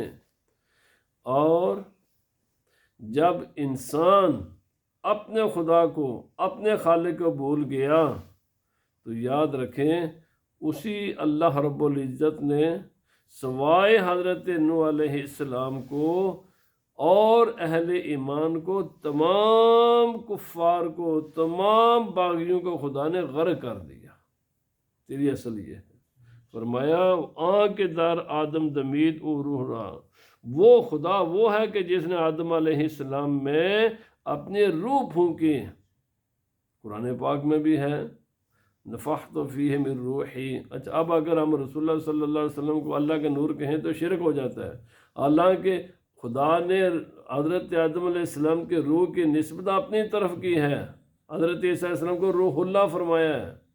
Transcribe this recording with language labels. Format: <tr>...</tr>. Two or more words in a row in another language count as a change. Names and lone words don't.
<ur>اور جب انسان اپنے خدا کو، اپنے خالق کو بھول گیا تو یاد رکھیں اسی</ur> <ar>اللہ رب العزت</ar> <ur>نے سوائے حضرت نوح</ur> <ar>علیہ السلام</ar> <ur>کو اور اہل ایمان کو، تمام کفار کو، تمام باغیوں کو خدا نے غرق کر دیا۔ تیری اصل یہ ہے، فرمایا کے</ur> <fa>در آدم دمید او روح را،</fa> <ur>وہ خدا وہ ہے کہ جس نے آدم</ur> <ar>علیہ السلام</ar> <ur>میں اپنی روح پھونکی۔ قرآن پاک میں بھی ہے</ur> <ar>نفخت فیہ من روحی۔</ar> <ur>اچھا، اب اگر ہم رسول اللہ</ur> <ar>صلی اللہ علیہ وسلم</ar> <ur>کو اللہ کے نور کہیں تو شرک ہو جاتا ہے، حالانکہ خدا نے حضرت آدم</ur> <ar>علیہ السلام</ar> <ur>کے روح کی نسبت اپنی طرف کی ہے، حضرت عیسیٰ</ur> <ar>علیہ السلام</ar> <ur>کو</ur> <ar>روح اللہ</ar> <ur>فرمایا ہے۔</ur>